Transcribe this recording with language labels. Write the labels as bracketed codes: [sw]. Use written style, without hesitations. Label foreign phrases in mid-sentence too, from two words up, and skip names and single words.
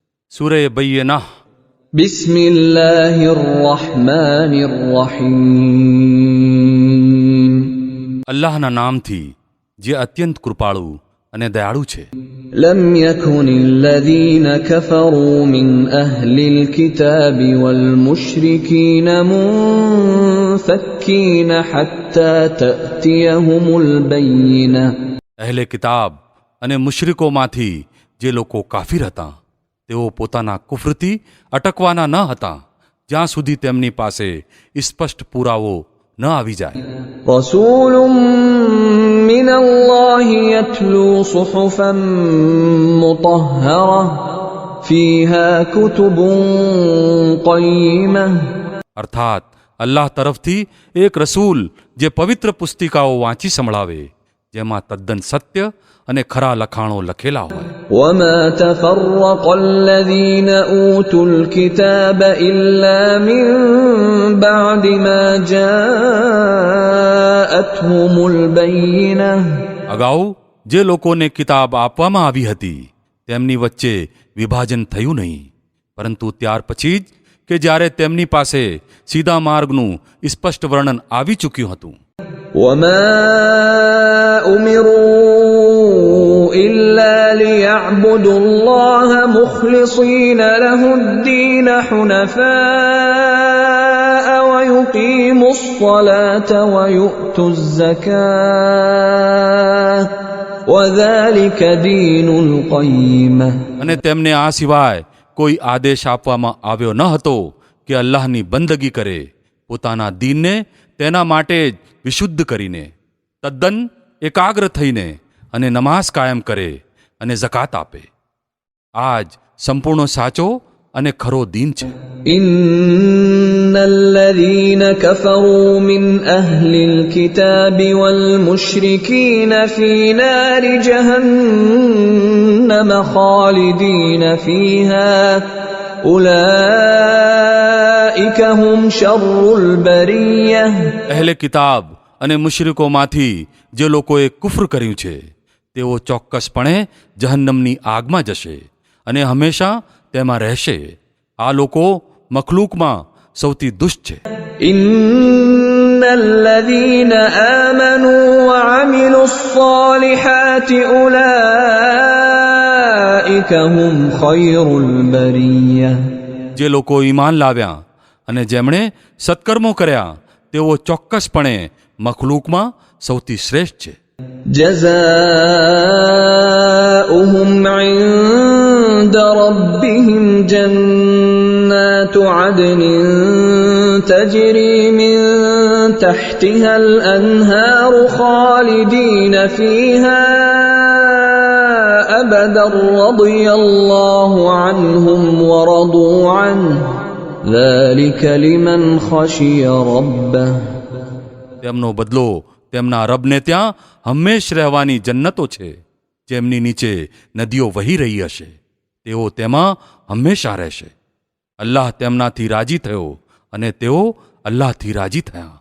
[gu] સૂરે બૈયના [ar] بسم الله الرحمن الرحيم. [gu] અલ્લાહના નામથી જે અત્યંત કૃપાળુ અને દયાળુ છે. [ar] لم يكن الذين كفروا من أهل الكتاب والمشركين منفكين حتى تأتيهم البينة. [gu] અહેલે કિતાબ અને મુશ્રિકોમાંથી જે લોકો કાફિર હતા તેઓ પોતાના કુફરથી અટકવાના ન હતા જ્યાં સુધી તેમની પાસે સ્પષ્ટ પુરાવો ન આવી જાય. [ar] رسول من الله يتلو صحفا مطهرة فيها كتب قيمة. [gu] અર્થાત અલ્લાહ તરફથી એક રસૂલ જે પવિત્ર પુસ્તિકાઓ વાંચી સંભળાવે જેમાં તદ્દન સત્ય અને ખરા લખાણો લખેલા હોય. [ar] وما تفرق الذين أوتوا الكتاب إلا من بعد ما جاءتهم البينة. [gu] અગાઉ જે લોકોને કિતાબ આપવામાં આવી હતી તેમની વચ્ચે વિભાજન થયું નહીં પરંતુ ત્યાર પછી જ કે જ્યારે તેમની પાસે સીધા માર્ગનું સ્પષ્ટ વર્ણન આવી ચૂક્યું હતું. [ar] وما أمروا إلا ليعبدوا الله مخلصين له الدين حنفاء ويقيموا الصلاة ويؤتوا الزكاة وذلك دين القيمة. [gu] અને તેમને આ સિવાય કોઈ આદેશ આપવામાં આવ્યો ન હતો કે અલ્લાહની બંદગી કરે પોતાના દીનને તેના માટે જ વિશુદ્ધ કરીને તદ્દન એકાગ્ર થઈને અને નમાઝ કાયમ કરે અને ઝકાત આપે. આ જ સંપૂર્ણ સાચો અને ખરો દીન છે. [ar] إن الذين كفروا من أهل الكتاب والمشركين في نار جهنم خالدين فيها أولئك هم شر البرية. [gu] અહેલે કિતાબ અને મુશ્રિકોમાંથી જે લોકોએ કુફર કર્યું છે તેઓ ચોક્કસપણે જહન્નમની આગમાં જશે અને હંમેશા તેમાં રહેશે. આ લોકો મખલૂકમાં સૌથી દુષ્ટ છે. [ar] إن الذين آمنوا وعملوا الصالحات أولئك هم خير البرية. [gu] જે લોકો ઈમાન લાવ્યા અને જેમણે સત્કર્મો કર્યા તેઓ ચોક્કસપણે મખલૂકમાં સૌથી શ્રેષ્ઠ છે. [ar] جزاؤهم عند ربهم جنات عدن تجري من تحتها الأنهار خالدين فيها أبدا رضي الله عنهم ورضوا عنه ذلك لمن خشي ربه. [gu] તેમનો બદલો તેમના રબને ત્યાં હંમેશ રહેવાની જન્નતો છે જેમની નીચે નદીઓ વહી રહી હશે. તેઓ તેમાં હંમેશા રહેશે. અલ્લાહ તેમનાથી રાજી થયો અને તેઓ અલ્લાહથી રાજી થયા.